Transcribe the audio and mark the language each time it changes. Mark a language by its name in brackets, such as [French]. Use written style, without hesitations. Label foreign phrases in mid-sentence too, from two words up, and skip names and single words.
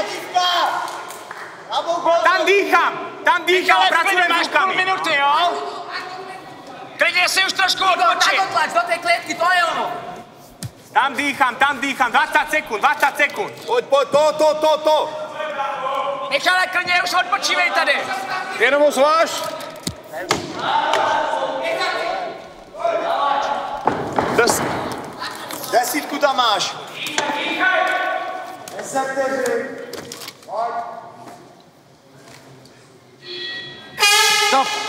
[Slovak] Tam dýcham, pracujem s rukami. Pol minúty, jo? [Czech] Klidne si už trošku odpočí. [Slovak] Natlač do tej klietky, to je ono. Tam dýcham, 20 sekúnd. Poď, to. [Czech] Michale, klidne už odpočívej tady. Jenom ho zváž. Desítku tam máš. 10 vteřin. Stop.